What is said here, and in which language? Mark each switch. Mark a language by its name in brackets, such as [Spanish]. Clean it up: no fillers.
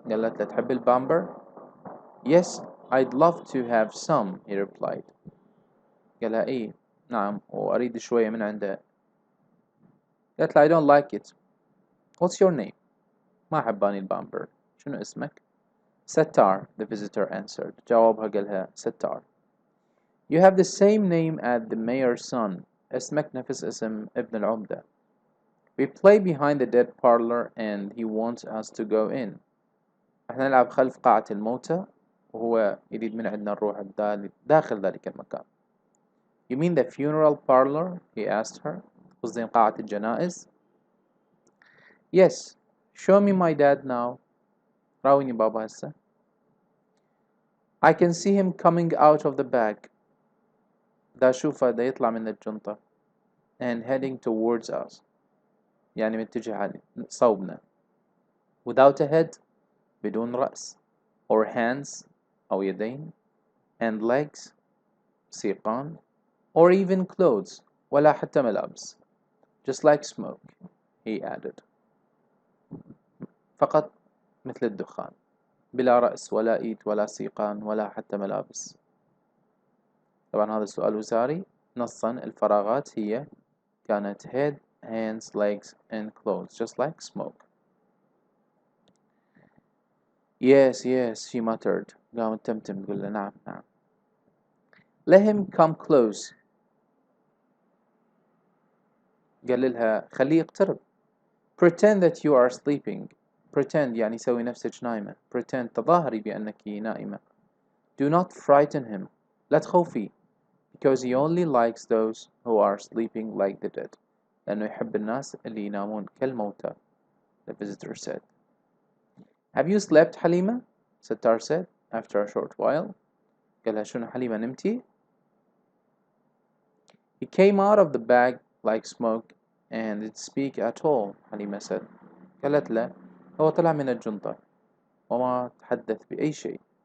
[Arabic] قالت له تحب البامبر؟ [English] Yes, I'd love to have some, he replied. [Arabic] قالها إيه نعم وأريد شوية من عنده. قالت له [English] I don't like it. What's your name? [Arabic] ما أحباني البامبر. شنو اسمك؟ [English] ستار, the visitor answered. [Arabic] جاوبها قالها ستار. [English] You have the same name as the mayor's son. [Arabic] اسمك نفس اسم ابن العمدة. [English] We play behind the dead parlor and he wants us to go in. [Arabic] احنا نلعب خلف قاعة الموتى وهو يريد من عندنا نروح داخل ذلك المكان. [English] You mean the funeral parlor? He asked her. [Arabic] قصدين قاعة الجنائز. [English] Yes. Show me my dad now. [Arabic] راويني بابا هسه. [English] I can see him coming out of the bag. [Arabic] دا أشوفه دا يطلع من الجنطة. [English] And heading towards us. [Arabic] يعني متجه صوبنا. [English] Without a head. [Arabic] بدون رأس. [English] Or hands. [Arabic] أو يدين. [English] And legs. [Arabic] سيقان. [English] Or even clothes. [Arabic] ولا حتى ملابس. [English] Just like smoke. He added. [Arabic] فقط مثل الدخان. بلا رأس ولا إيد ولا سيقان ولا حتى ملابس. طبعا هذا السؤال وزاري. نصا الفراغات هي كانت [English] head, hands, legs and clothes just like smoke. Yes, yes, she muttered. [Arabic] قامت تمتم تقول له نعم نعم. [English] Let him come close. [Arabic] قال لها خليه يقترب. [English] Pretend that you are sleeping. [Arabic] Pretend يعني سوي نفسك نايمة. Pretend تظاهري بأنك نائمة. [English] Do not frighten him. [Arabic] لا تخوفي. [English] Because he only likes those who are sleeping like the dead. [Arabic] لأنه يحب الناس اللي ينامون كالموتى. [English] The visitor said. Have you slept, حليمة? Sattar said after a short while. [Arabic] قالها شنو حليمة نمتي? [English] He came out of the bag like smoke and didn't speak at all. حليمة said. [Arabic] قالت له هو طلع من الجنطة وما تحدث بأي شيء.